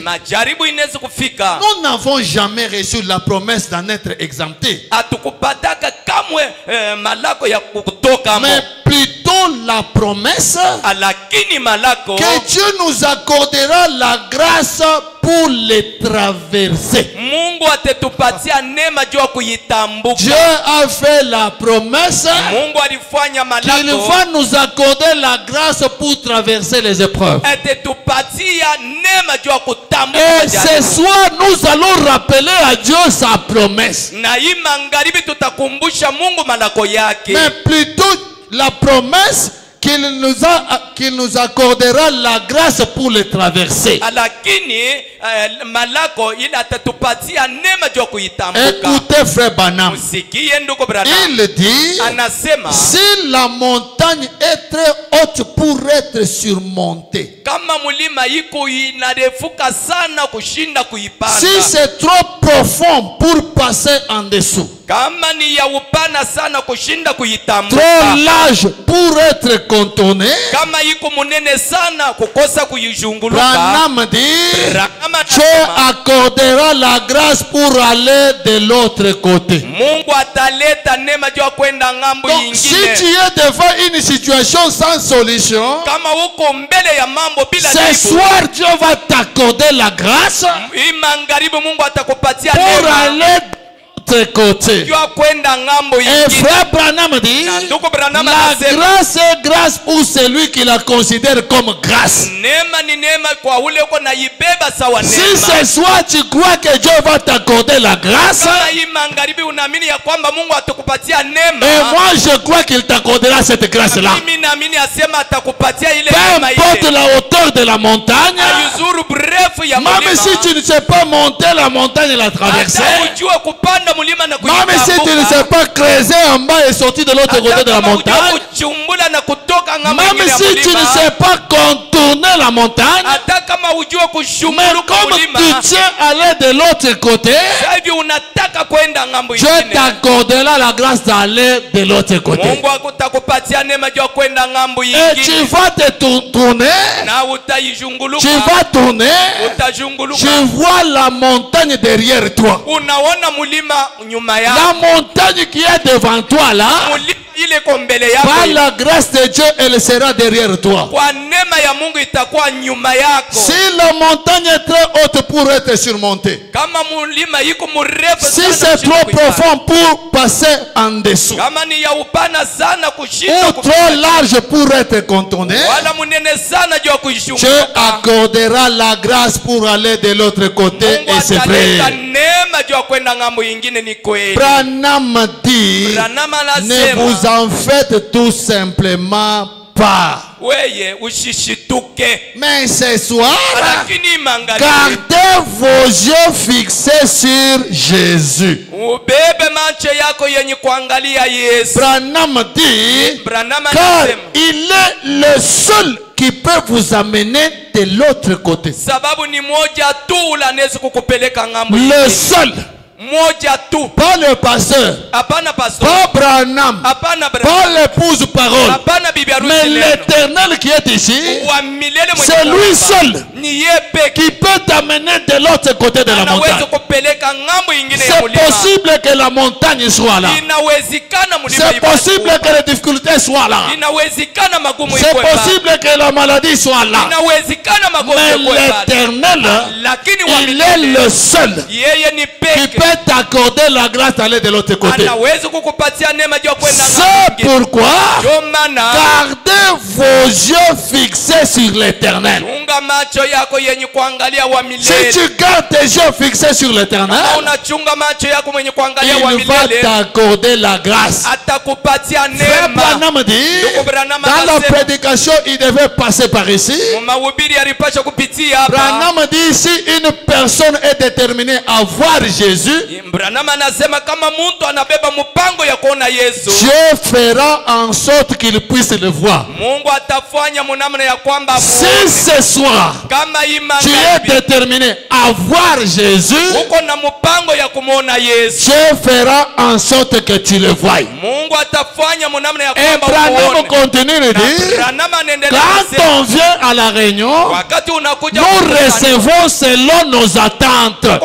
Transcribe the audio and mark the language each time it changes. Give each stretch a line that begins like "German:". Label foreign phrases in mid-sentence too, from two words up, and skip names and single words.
French: Nous n'avons jamais reçu la promesse d'en être exemptés. Mais plutôt la promesse
Swahili: malako
French: que Dieu nous accordera la grâce pour les traverser.
Swahili: Mungu atetupatia neema juu ya kuitambuka.
French: Dieu a fait la promesse
Swahili: Mungu alifanya malako
French: qu'il va nous accorder la grâce pour traverser les épreuves.
Swahili: Atetupatia neema juu ya kutambuka.
French: Et ce soir nous allons rappeler à Dieu sa promesse.
Swahili: Na hii magharibi tutakumbusha Mungu malako yake.
French: Mais plutôt la promesse qu'il nous accordera la grâce pour les traverser.
Swahili: Lakini malako ile atatupatia neema juu ya kuitambuka.
French: Écoutez frère Branham.
Swahili: Usikie ndugu Branham.
French: Il dit,
Swahili: anasema
French: si la montagne est très haute pour être surmontée,
Swahili: kama mulima iko inarefuka sana kushinda kuipanda,
French: si c'est trop profond pour passer en dessous,
Swahili: kama ni ya upana sana kushinda kuitambuka,
French: trop large pour être contourné,
Swahili: kama iko munene sana kukosa kuijunguluka,
French: Branham dit, Dieu accordera la grâce pour aller de l'autre côté.
Swahili: Mungu ataleta neema juu ya kwenda ngambo
French: Donc,
Swahili: nyingine.
French: si tu es devant une situation sans solution,
Swahili: kama uko mbele ya mambo bila
French: ce soir Dieu va t'accorder la grâce
Swahili: hii magharibi Mungu atakupatia
French: pour
Swahili: neema
French: aller de l'autre côté.
Swahili: juu ya kwenda ngambo
French: Et
Swahili: nyingine.
French: frère Branham dit, la grâce est grâce pour celui qui la considère comme grâce.
Swahili: Neema ni neema kwa ule uko na ibeba sawa neema.
French: Si ce soir tu crois que Dieu va t'accorder la grâce,
Swahili: kama hii magharibi unaamini ya kwamba Mungu atakupatia neema,
French: et moi je crois qu'il t'accordera cette grâce-là.
Swahili: mimi naamini asema atakupatia ile
French: Peu
Swahili: neema
French: importe
Swahili: ile.
French: la hauteur de la montagne,
Swahili: Ayuzuru brefu ya
French: même
Swahili: mulima.
French: si tu ne sais pas monter la montagne et la traverser,
Swahili: Hata ujue kupanda mulima na
French: même si tu ne
Swahili: kuitambuka.
French: sais pas creuser en bas et sortir de l'autre côté de la montagne,
Swahili: kuchumbula na kutoka ngambo
French: même
Swahili: nyingine ya
French: si tu ne
Swahili: mulima.
French: sais pas contourner la montagne,
Swahili: Hata kama ujue
French: mais
Swahili: kushumuruka
French: comme
Swahili: mulima.
French: tu tiens à aller de l'autre côté,
Swahili: Sasa hivi unataka kwenda ngambo
French: Dieu
Swahili: nyingine.
French: t'accordera la grâce d'aller de l'autre côté.
Swahili: Mungu atakupatia neema juu ya kwenda ngambo
French: Et
Swahili: nyingine.
French: tu vas te tourner,
Swahili: Na utaijunguluka.
French: tu vas tourner,
Swahili: Utajunguluka.
French: tu vois la montagne derrière toi.
Swahili: Unaona mulima nyuma yako.
French: La montagne qui est devant toi là,
Swahili: Mulima ile ko mbele yako.
French: par la grâce de Dieu, elle sera derrière toi.
Swahili: Kwa neema ya Mungu itakuwa nyuma yako.
French: Si la montagne est très haute pour être surmontée,
Swahili: Kama mulima iko mrefu
French: si
Swahili: sana
French: c'est
Swahili: kushinda
French: trop
Swahili: kuipanda.
French: profond pour passer en dessous,
Swahili: Kama ni ya upana sana kushinda
French: ou trop large pour être contourné,
Swahili: wala munene sana juu ya
French: Dieu
Swahili: kuishunguka.
French: accordera la grâce pour aller de l'autre côté.
Swahili: Mungu
French: Et c'est
Swahili: ataleta
French: vrai.
Swahili: neema juu ya kwenda ngambo nyingine, ni kweli.
French: Branham dit,
Swahili: Branham
French: ne
Swahili: anasema
French: vous en faites tout simplement pas.
Swahili: weye ushishituke.
French: Mais ce soir,
Swahili: Lakini magharibi
French: gardez vos yeux fixés sur Jésus.
Swahili: ubebe macho yako yenye kuangalia Yesu.
French: Branham dit,
Swahili: Branham
French: car
Swahili: anasema
French: il est le seul qui peut vous amener de l'autre côté.
Swahili: sababu ni moja tu anaweza kukupeleka ngambo
French: Le
Swahili: nyingine.
French: seul.
Swahili: Moja tu.
French: Pas le pasteur,
Swahili: Hapana pastor.
French: pas Branham,
Swahili: Hapana Branham.
French: pas l'épouse parole,
Swahili: Hapana bibi harusi
French: mais
Swahili: neno.
French: l'Éternel qui est ici,
Swahili: Wa milele mwenye
French: c'est lui
Swahili: kuumba.
French: seul
Swahili: Ni yeye peke
French: qui peut t'amener de l'autre côté de la
Swahili: anaweza
French: montagne.
Swahili: kupeleka ngambo nyingine ya
French: C'est
Swahili: mulima.
French: possible que la montagne soit là.
Swahili: Inawezekana mulima
French: C'est
Swahili: ibaki
French: possible
Swahili: kuwa.
French: que les difficultés soient là.
Swahili: Inawezekana magumu
French: C'est
Swahili: ikuwe pale.
French: possible que la maladie soit là.
Swahili: Inawezekana magumu
French: Mais
Swahili: ikuwe pale.
French: l'Éternel,
Swahili: Lakini wa
French: il est
Swahili: milele
French: le seul
Swahili: yeye ni
French: qui
Swahili: peke
French: peut t'accorder la grâce d'aller de l'autre côté.
Swahili: anaweza kukupatia neema juu ya kwenda
French: C'est
Swahili: ngambo nyingine.
French: pourquoi
Swahili: Ndio maana
French: gardez vos yeux fixés sur l'Éternel.
Swahili: chunga macho yako yenye kuangalia wa
French: Si
Swahili: milele.
French: tu gardes tes yeux fixés sur
Swahili: Kama
French: l'Éternel,
Swahili: unachunga macho yako mwenye kuangalia wa
French: il va
Swahili: milele,
French: t'accorder la grâce.
Swahili: atakupatia
French: Frère
Swahili: neema.
French: Branham dit,
Swahili: Ndugu Branham
French: dans la
Swahili: anasema,
French: prédication, il devait passer par ici.
Swahili: mahubiri alipasha kupitia hapa.
French: Branham dit, si une personne est déterminée à voir Jésus,
Swahili: Branham anasema kama mtu anabeba mpango ya kuona Yesu,
French: Dieu fera en sorte qu'il puisse le voir.
Swahili: Mungu atafanya munamna ya kwamba
French: Si ce soir tu es déterminé à voir Jésus, Dieu fera en sorte que tu le voies. Et Branham continue de dire, quand on vient à la réunion, nous recevons selon nos attentes.